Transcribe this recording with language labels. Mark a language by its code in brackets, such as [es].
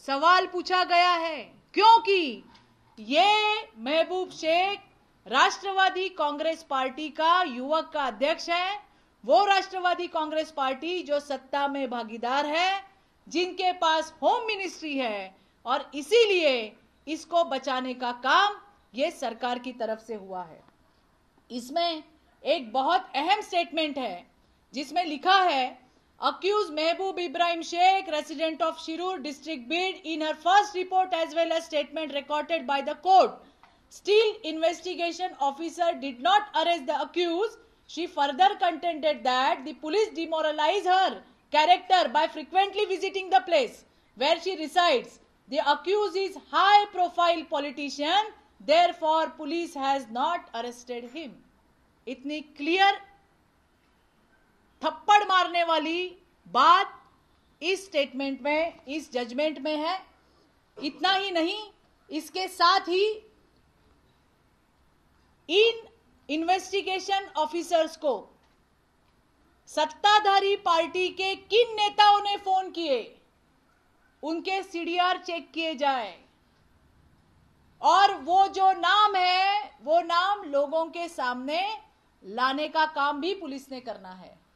[hi] सवाल पूछा गया है क्योंकि ये महबूब शेख राष्ट्रवादी कांग्रेस पार्टी का युवक का अध्यक्ष है, वो राष्ट्रवादी कांग्रेस पार्टी जो सत्ता में भागीदार है, जिनके पास होम मिनिस्ट्री है, और इसीलिए इसको बचाने का काम ये सरकार की तरफ से हुआ है। इसमें एक बहुत अहम स्टेटमेंट है जिसमें लिखा है, [en] accused Mehboob Ibrahim Sheikh, resident of Shirur district Bid, in her first report as well as statement recorded by the court, still investigation officer did not arrest the accused. She further contended that the police demoralized her character by frequently visiting the place where she resides. The accused is high profile politician, therefore police has not arrested him. [hi] इतनी clear थप्पड़ मारने वाली बात इस statement में, इस judgement में है। इतना ही नहीं, इसके साथ ही इन इन्वेस्टिगेशन ऑफिसर्स को सत्ताधारी पार्टी के किन नेताओं ने फोन किए, उनके सीडीआर चेक किए जाए और वो जो नाम है वो नाम लोगों के सामने लाने का काम भी पुलिस ने करना है।